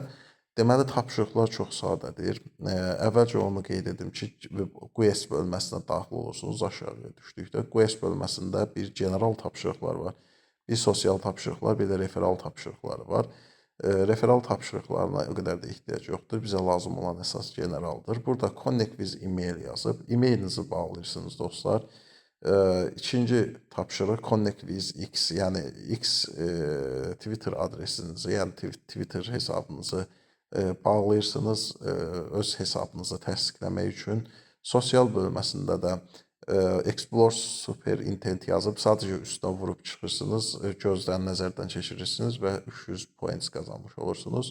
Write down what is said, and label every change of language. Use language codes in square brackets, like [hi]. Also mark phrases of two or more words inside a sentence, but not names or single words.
[az] Deməli, tapşırıqlar çox sadədir. Əvvəlcə onu qeyd edim ki, Quest bölməsinə daxil olursunuz aşağıya düşdükdə. Quest bölməsində bir general tapşırıqlar var. Bir sosial tapşırıqlar, bir də referal tapşırıqları var. Referal tapşırıqlarına o qədər də ehtiyac yoxdur. Bizə lazım olan əsas generaldır. Burada [en] Connect with email [az] yazıb, e-mailinizi bağlayırsınız dostlar. İkinci tapşırıq [en] Connect with X, [az] yəni X Twitter adresinizi, yəni Twitter hesabınızı bağlayırsınız öz hesabınızı təsdiqləmək üçün. Sosial bölməsində də [en] Explore Super Intent [az] yazıb sadəcə üstünə vurub çıxırsınız, gözdən nəzərdən keçirirsiniz və 300 points qazanmış olursunuz.